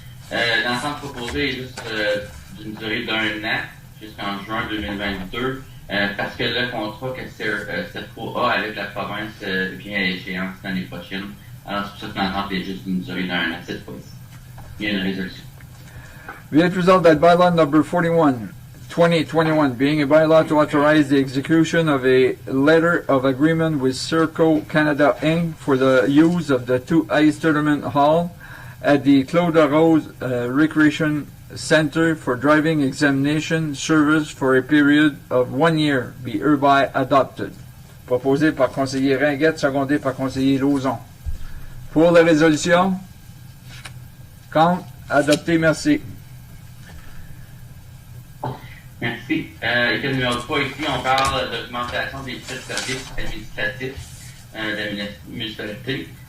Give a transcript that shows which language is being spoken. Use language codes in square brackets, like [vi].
[fr] Dans le centre proposé est juste d'une durée d'1 an, jusqu'en juin 2022, parce que le contrat que CITCO a avec la province vient à échéance l'année prochaine. Alors, c'est pour ça que l'entente est juste d'une durée d'1 an cette fois-ci. Il y a une résolution. [en] Be it resolved that bylaw number 41, 2021, being a bylaw to authorize the execution of a letter of agreement with Serco Canada Inc. for the use of the 2 Ice Tournament Hall at the Claude Rose Recreation Center for driving examination service for a period of 1 year be hereby adopted. [fr] Proposé par conseiller Ringuette, secondé par conseiller Lauzon. Pour la résolution? Contre? Adopté, merci. Merci. Item numéro 3, ici, on parle d'augmentation des frais de services administratifs de la municipalité.